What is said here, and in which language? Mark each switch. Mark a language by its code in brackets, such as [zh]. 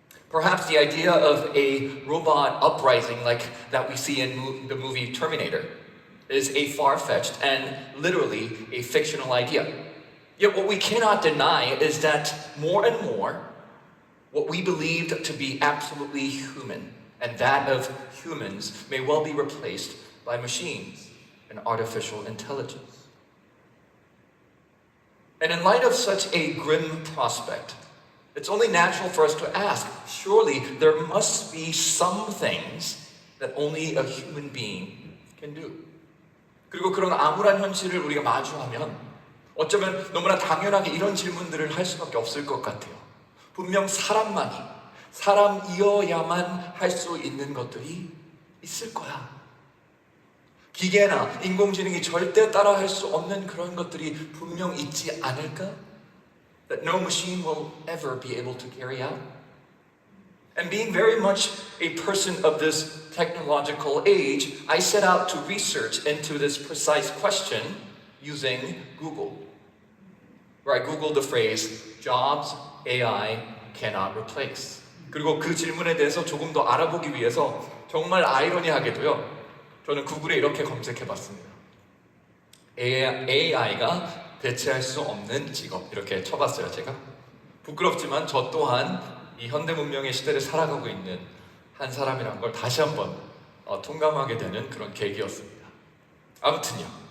[en] Perhaps the idea of a robot uprising like that we see in the movie Terminator is a far-fetched and literally a fictional idea. Yet what we cannot deny is that more and more what we believed to be absolutely human and that of humans may well be replaced by machines and artificial intelligence. And in light of such a grim prospect, it's only natural for us to ask, surely there must be some things that only a human being can do. [ko] 그리고 그런 암울한 현실을 우리가 마주하면 어쩌면 너무나 당연하게 이런 질문들을 할 수밖에 없을 것 같아요. 분명 사람이어야만 할 수 있는 것들이 있을 거야. 기계나 인공지능이 절대 따라할 수 없는 그런 것들이 분명 있지 않을까? [en] That no machine will ever be able to carry out. And being very much a person of this technological age, I set out to research into this precise question using Google, where I Googled the phrase, jobs AI cannot replace. [ko] 그리고 그 질문에 대해서 조금 더 알아보기 위해서 정말 아이러니하게도요, 저는 구글에 이렇게 검색해 봤습니다. AI가 대체할 수 없는 직업 이렇게 쳐봤어요 제가. 부끄럽지만 저 또한 이 현대 문명의 시대를 살아가고 있는 한 사람이란 걸 다시 한번 통감하게 되는 그런 계기였습니다. 아무튼요.